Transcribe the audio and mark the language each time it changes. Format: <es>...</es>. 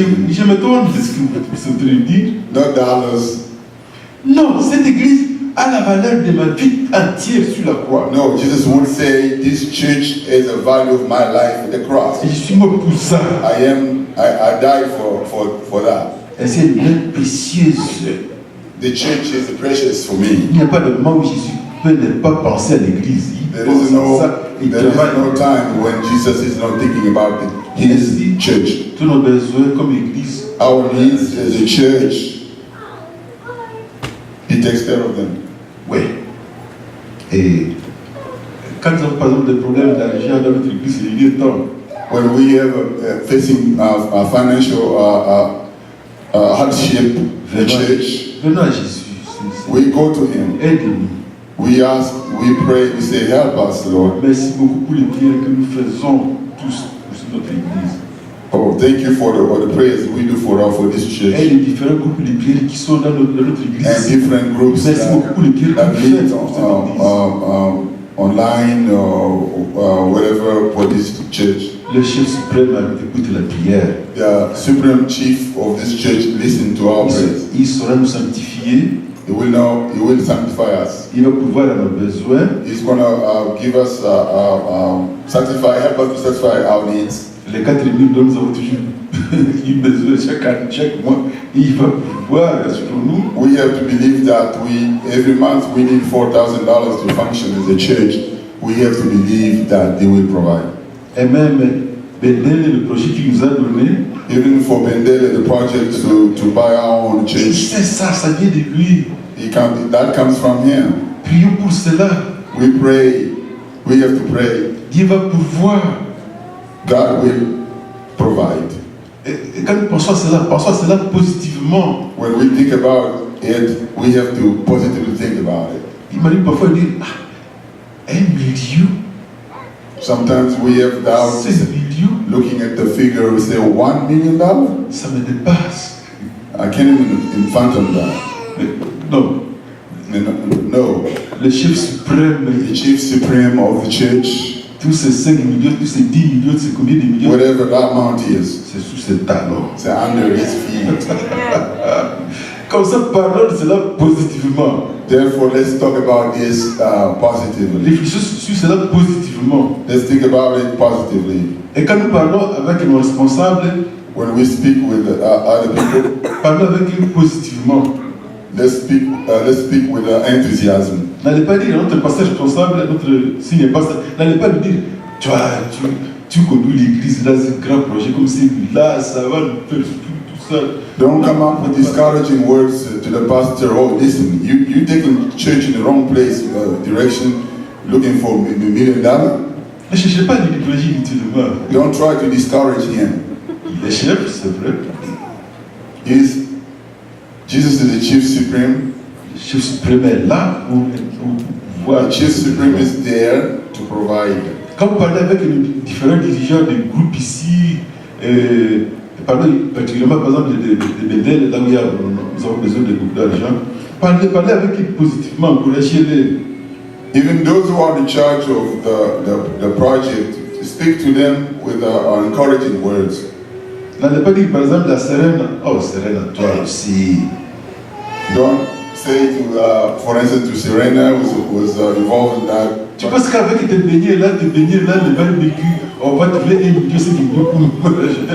<fr>Je me demande ce que vous êtes en train de dire.</fr> <en>Not dollars.</en> <fr>Non, cette église a la valeur de ma vie entière sur la croix.</fr> <en>No, Jesus would say, this church is the value of my life at the cross.</en> <fr>Et je suis mort pour ça.</fr> <en>I died for that.</en> <fr>Et c'est une œuvre précieuse.</fr> <en>The church is precious for me.</en> <fr>Il n'y a pas de moment où Jésus peut ne pas penser à l'église.</fr> <en>There is no time when Jesus is not thinking about his church.</en> <fr>Tous nos besoins comme église.</fr> <en>Our needs as a church. He takes care of them.</en> <fr>Oui. Et quand nous avons par exemple des problèmes d'argent dans notre église, il est temps.</fr> <en>When we have facing a financial hardship, the church,</en> <fr>venons à Jésus.</fr> <en>we go to him.</en> <fr>Aide-nous.</fr> <en>We ask, we pray, we say, help us, Lord.</en> <fr>Merci beaucoup pour les prières que nous faisons tous pour notre église.</fr> <en>Oh, thank you for the prayers we do for this church.</en> <fr>Et les différents groupes de prières qui sont dans notre église.</fr> <en>And different groups</en> <fr>Merci beaucoup pour les prières que</fr> <en>that</en> <fr>nous</fr> <en>meet</en> <fr>faisons.</fr> <en>online or whatever for this church.</en> <fr>Le chef suprême écoute la prière.</fr> <en>The supreme chief of this church listen to our prayers.</en> <fr>Il saura nous sanctifier.</fr> <en>He will sanctify us.</en> <fr>Il va pouvoir à nos besoins.</fr> <en>He's going to give us, help us to satisfy our needs.</en> <fr>Les 4 000 dont nous avons toujours eu besoin chaque mois, il va pouvoir sur nous.</fr> <en>We have to believe that every month we need $4,000 to function as a church. We have to believe that they will provide.</en> <fr>Et même Bendel, le projet qu'il nous a donné,</fr> <en>even for Bendel, the project to buy our own church,</en> <fr>c'est ça vient de lui.</fr> <en>That comes from him.</en> <fr>Prions pour cela.</fr> <en>We pray. We have to pray.</en> <fr>Dieu va pouvoir.</fr> <en>God will provide.</en> <fr>Et quand nous pensons à cela positivement.</fr> <en>When we think about it, we have to positively think about it.</en> <fr>Il m'a dit parfois dire, 1 million.</fr> <en>Sometimes we have doubts.</en> <fr>6 millions.</fr> <en>Looking at the figure, we say $1 million.</en> <fr>Ça me dépasse.</fr> <en>I can't even fathom that.</en> <fr>Non.</fr> <en>No.</en> <fr>Le chef suprême.</fr> <en>The chief supreme of the church.</en> <fr>Tous ces 5 millions, tous ces 10 millions, c'est combien de millions?</fr> <en>Whatever that amount is.</en> <fr>C'est sous ses talons. C'est</fr> <en>under his feet.</en> <fr>Comme ça, parlons de cela positivement.</fr> <en>Therefore, let's talk about this positively.</en> <fr>Réfléchissons sur cela positivement.</fr> <en>Let's think about it positively.</en> <fr>Et quand nous parlons avec nos responsables,</fr> <en>when we speak with other people,</en> <fr>parlons avec eux positivement.</fr> <en>Let's speak with enthusiasm.</en> <fr>N'allez pas dire notre pasteur responsable, notre signe pasteur, n'allez pas lui dire, tu conduis l'église, là c'est un grand projet comme c'est là, ça va nous faire tout ça.</fr> <en>Don't come up with discouraging words to the pastor. Oh, listen, you taking church in the wrong place, direction, looking for $1 million.</en> <fr>Ne cherchez pas à l'idéologie inutilement.</fr> <en>Don't try to discourage him.</en> <fr>Il est chef, c'est vrai.</fr> <en>Jesus is the chief supreme.</en> <fr>Le chef suprême est là pour voir.</fr> <en>The chief supreme is there to provide.</en> <fr>Quand vous parlez avec les différents dirigeants des groupes ici, parlez particulièrement par exemple de Bendel, là où nous avons besoin de beaucoup d'argent, parlez avec eux positivement, encouragez-les.</fr> <en>Even those who are in charge of the project, speak to them with encouraging words.</en> <fr>N'allez pas dire par exemple la Serena, oh Serena, toi aussi.</fr> <en>Don't say to, for instance, to Serena was involved in that.</en> <fr>Tu penses qu'avec tes beignets là, les barbecues, on va trouver $1 million, $5 millions.</fr>